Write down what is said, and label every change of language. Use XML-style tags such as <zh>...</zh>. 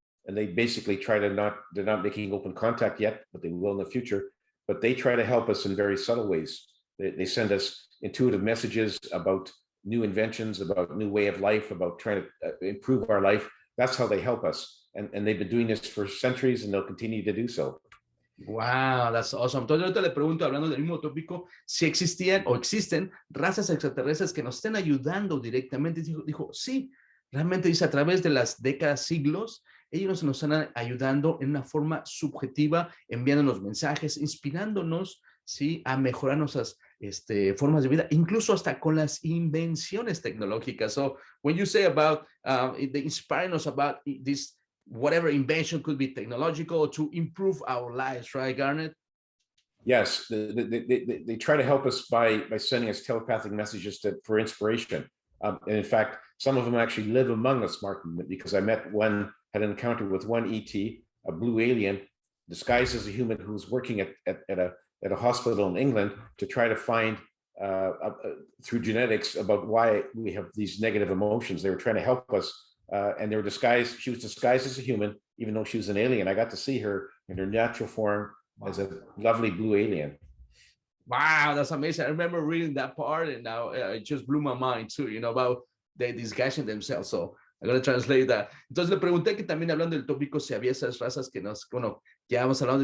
<en>And they basically they're not making open contact yet, but they will in the future. But they try to help us in very subtle ways. They send us intuitive messages about new inventions, about new way of life, about trying to improve our life. That's how they help us. And they've been doing this for centuries, and they'll continue to do so. Wow, that's awesome.</en> <es>Entonces ahorita le pregunto, hablando del mismo tópico, si existían o existen razas extraterrestres que nos estén ayudando directamente. Dijo, sí, realmente dice, a través de las décadas, siglos, ellos nos están ayudando en una forma subjetiva, enviándonos mensajes, inspirándonos, ¿sí?, a mejorar nuestras formas de vida, incluso hasta con las invenciones tecnológicas.</es> <en>So when you say about they inspiring us about this, whatever invention could be technological to improve our lives, right, Garnet? Yes, they try to help us by sending us telepathic messages for inspiration. And in fact, some of them actually live among us, Martin, because I had an encounter with one ET, a blue alien, disguised as a human, who was working at a hospital in England to try to find through genetics about why we have these negative emotions. They were trying to help us, and she was disguised as a human, even though she was an alien. I got to see her in her natural form as a lovely blue alien. Wow, that's amazing. I remember reading that part, and now it just blew my mind too, about they disguising themselves. So I'm going to translate that.</en> <es>Entonces le pregunté, que también, hablando del tópico, si había esas razas que ya vamos hablando.</es>